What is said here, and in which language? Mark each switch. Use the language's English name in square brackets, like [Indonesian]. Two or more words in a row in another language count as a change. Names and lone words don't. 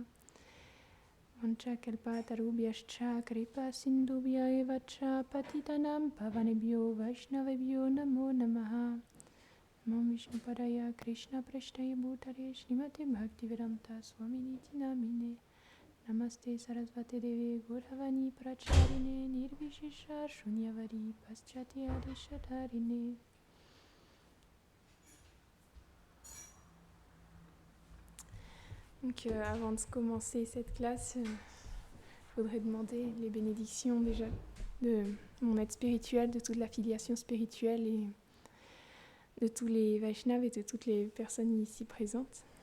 [Sanskrit] Mancha Kalpatarubhyascha Kripa Sindhubhya eva cha Patitanam Pavanebhyo Vaishnavebhyo Namo Namaha. Namo Vishnupadaya Krishna Preshtaye Bhutale Srimate Bhaktivedanta Swaminiti Namine. Namaste Sarasvate Deve Gauravani Pracharine Nirvishisha Shunyavadi Paschatya Deshatarine. [French] Donc avant de commencer cette classe, il faudrait demander les bénédictions déjà de mon aide spirituelle, de toute la filiation spirituelle et de tous les Vaishnavas et de toutes les personnes ici présentes.